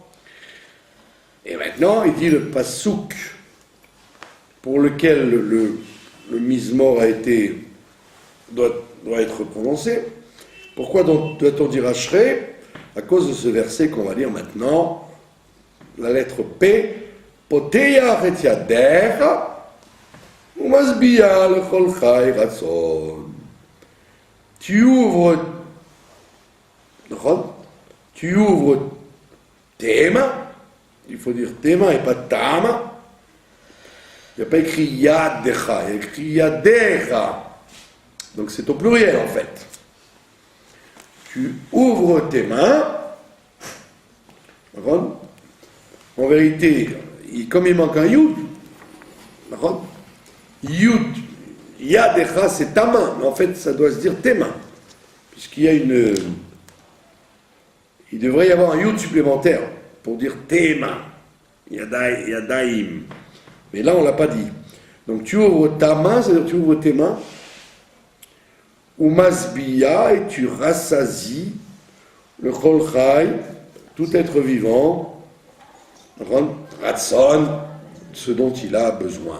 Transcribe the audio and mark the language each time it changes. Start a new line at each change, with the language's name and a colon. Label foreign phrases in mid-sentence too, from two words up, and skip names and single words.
French: Et maintenant, il dit le pasouk pour lequel le mismor doit être prononcé. Pourquoi doit-on dire Ashrei? À cause de ce verset qu'on va lire maintenant, la lettre P,
Hebrew: פותח את ידך, ומשביע לכל חי רצון.
French: Tu ouvres tes mains, il faut dire tes mains et pas ta main. Il n'y a pas écrit yadecha, il y a écrit yadecha. Donc c'est au pluriel en fait. Tu ouvres tes mains. En vérité, comme il manque un yud, yud, yadecha c'est ta main, mais en fait ça doit se dire tes mains. Puisqu'il y a il devrait y avoir un yud supplémentaire pour dire tes mains, yadaim. Mais là on ne l'a pas dit. Donc tu ouvres ta main, c'est-à-dire tu ouvres tes mains,
Hebrew: ומשביע,
French: et tu rassasies le
Hebrew: כל חי,
French: tout être vivant, ratson, ce dont il a besoin.